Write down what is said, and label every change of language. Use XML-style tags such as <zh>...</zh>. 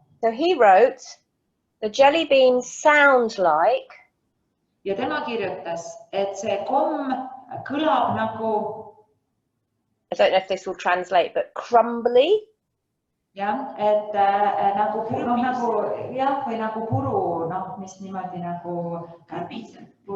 <en>So he wrote, the jelly beans sound like.</en> <et>ja tema kirjutas, et see komm kõlab nagu,</et> <en>I don't know if this will translate, but crumbly.</en> <et>jah, et nagu, jah, või nagu puru, mis niimoodi nagu kärbiseb.</et>